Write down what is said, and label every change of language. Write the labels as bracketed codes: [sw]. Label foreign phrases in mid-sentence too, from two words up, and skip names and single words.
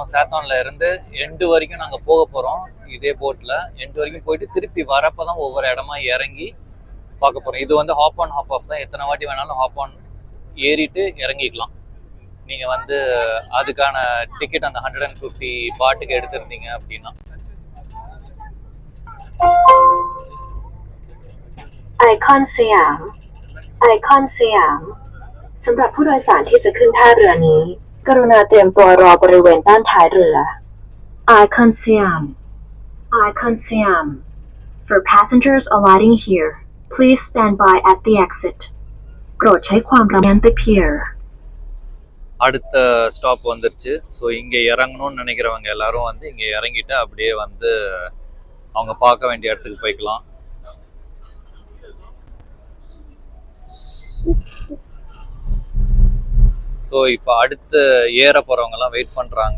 [ta] சாத்தானில் இருந்து எண்டு வரைக்கும் நாங்கள் போக போகிறோம் இதே போட்டில். எண்டு வரைக்கும் போயிட்டு திருப்பி வரப்போ தான் ஒவ்வொரு இடமா இறங்கி பார்க்க போகிறோம். இது வந்து [en] hop on hop off [ta] தான். எத்தனை வாட்டி வேணாலும் [en] hop on [ta] ஏறிட்டு இறங்கிக்கலாம். நீங்கள் வந்து அதுக்கான டிக்கெட் அந்த 150 பாட்டுக்கு எடுத்திருந்தீங்க அப்படின்னா. [th] Icon Siam สำหรับผู้โดยสารที่จะขึ้นท่าเรือนี้กรุณาเตรียมตัวรอบริเวณด้านท้ายเรือ Icon Siam [en] For passengers alighting here please stand by at the exit [th] โปรดใช้ความระมัดระวัง [en] the pier [ta] அடுத்த ஸ்டாப் வந்துருச்சு. ஸோ இங்கே இறங்கணும்னு நினைக்கிறவங்க எல்லாரும் வந்து இங்கே இறங்கிட்டு அப்படியே வந்து அவங்க பார்க்க வேண்டிய இடத்துக்கு போய்க்கலாம். ஸோ இப்போ அடுத்து ஏற போகிறவங்கலாம் வெயிட் பண்ணுறாங்க.